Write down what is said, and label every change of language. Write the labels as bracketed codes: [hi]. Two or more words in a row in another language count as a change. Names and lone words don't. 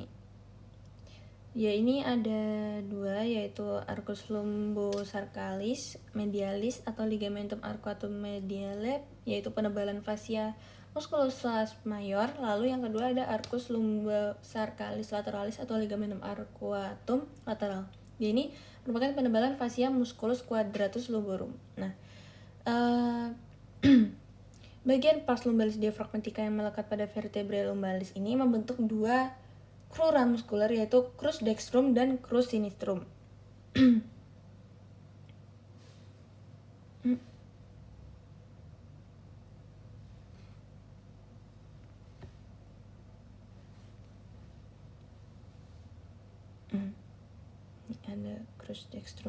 [id] Ya, ini ada dua, yaitu [la] arcus lumbosarcalis medialis [id] atau [la] ligamentum arcuatum mediale, [id] yaitu penebalan [la] fascia musculosa major. [id] Lalu yang kedua ada [la] arcus lumbosarcalis lateralis [id] atau [la] ligamentum arcuatum lateral. [id] Dia ini merupakan penebalan [la] fascia musculus quadratus lumborum. [id] Nah, bagian [la] pars lumbalis [id] diafragmatika yang melekat pada [la] vertebrae lumbalis [id] ini membentuk dua crura muskular, yaitu [la] crus dextrum [id] dan [la] crus sinistrum. [id] Ada [la] crus dextrum.